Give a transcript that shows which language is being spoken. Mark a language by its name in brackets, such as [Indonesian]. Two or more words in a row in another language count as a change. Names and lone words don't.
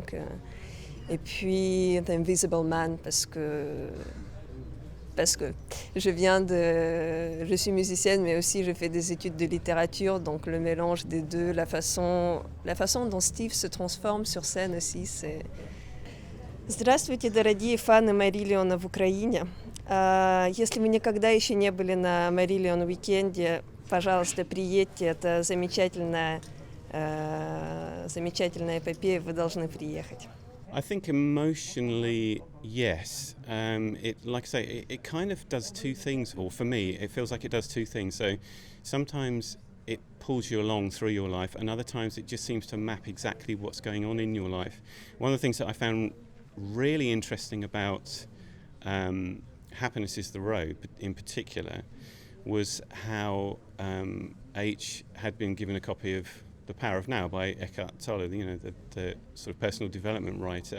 [French] Et puis The Invisible Man, parce parce que je suis musicienne, mais aussi je fais des études de littérature, donc le mélange des deux, la façon dont Steve se transforme sur scène aussi, c'est... [Russian] Здравствуйте, дорогие фаны Marillion в Украине. Если вы никогда еще не были на Marillion уикенде, пожалуйста, приедьте, это замечательная эпопея, вы должны приехать. [English] I think emotionally, yes. Like I say, it kind of does two things, or for me, it feels like it does two things. So sometimes it pulls you along through your life, and other times it just seems to map exactly what's going on in your life. One of the things that I found really interesting about Happiness is the Road, in particular, was how H had been given a copy of The Power of Now by Eckhart Tolle, the sort of personal development writer.